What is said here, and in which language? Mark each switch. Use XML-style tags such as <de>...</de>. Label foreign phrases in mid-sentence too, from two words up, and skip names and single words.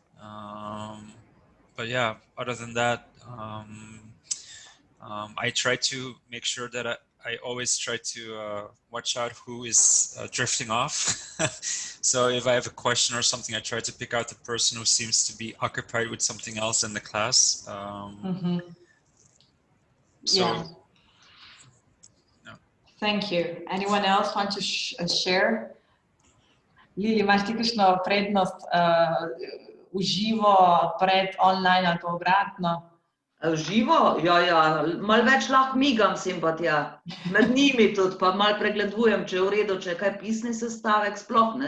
<en>But yeah, other than that, I try to make sure that I always try to watch out who is drifting off. So if I have a question or something, I try to pick out the person who seems to be occupied with something else in the class. Yeah. No. Thank you. Anyone else want to share?</en> <sl>Lili, imaš ti kakšno prednost uživo pred online ali pa obratno? Živo? Ja, malo več lahko migam sem pa tja. Med njimi tudi, pa malo pregledujem, če je v redu, če je kaj pisni sestavek, sploh ne.</sl>